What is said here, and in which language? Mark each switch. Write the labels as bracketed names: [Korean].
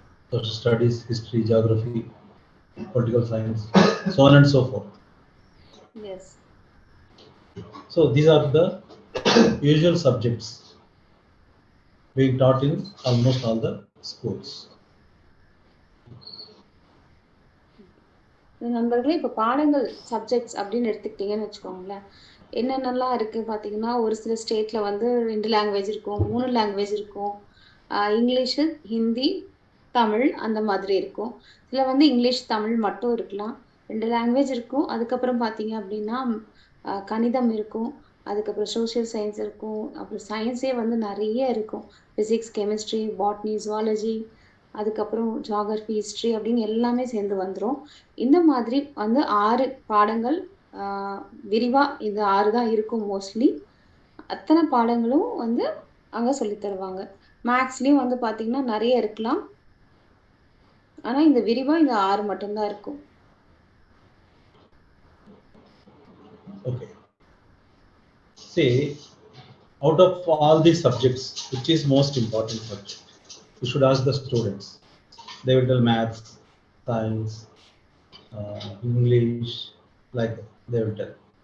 [English] Social studies, history, geography, political science, so on and so forth. Yes. So these are the usual subjects being taught in almost all the schools. [Tamil] நண்பர்களே, இப்போ பாடங்கள் subjects அப்படின்னு எடுத்துக்கிட்டீங்கன்னு வச்சுக்கோங்களேன், என்னென்னலாம் இருக்கு பார்த்தீங்கன்னா, ஒரு சில ஸ்டேட்ல 2 லாங்குவேஜ் இருக்கும், 3 லாங்குவேஜ் இருக்கும். இங்கிலீஷு, ஹிந்தி, தமிழ் அந்த மாதிரி இருக்கும். சில வந்து இங்கிலீஷ், தமிழ் மட்டும் இருக்கலாம். 2 லாங்குவேஜ் இருக்கும். அதுக்கப்புறம் பார்த்தீங்க அப்படின்னா, கணிதம் இருக்கும். அதுக்கப்புறம் சோசியல் சயின்ஸ் இருக்கும். அப்புறம் சயின்ஸே வந்து நெறைய இருக்கும். பிசிக்ஸ், கெமிஸ்ட்ரி, பாட்னி, ஜூவாலஜி, அதுக்கப்புறம் ஜியோகிராஃபி, ஹிஸ்ட்ரி அப்படின்னு எல்லாமே சேர்ந்து வந்துரும். இந்த மாதிரி வந்து 6 பாடங்கள் விரிவா இந்த 6 தான் இருக்கும் மோஸ்ட்லி. அத்தனை பாடங்களும் வந்து அங்க சொல்லித் தருவாங்க. மேக்ஸ்லயும் வந்து பார்த்தீங்கன்னா நெறைய இருக்கலாம். ஆனா இந்த விரிவா இந்த 6 மட்டும் தான் இருக்கும். [English] Okay. See, out of all these subjects, which is most important subject? You should ask the students. They will tell maths, science, English, like that. They will tell.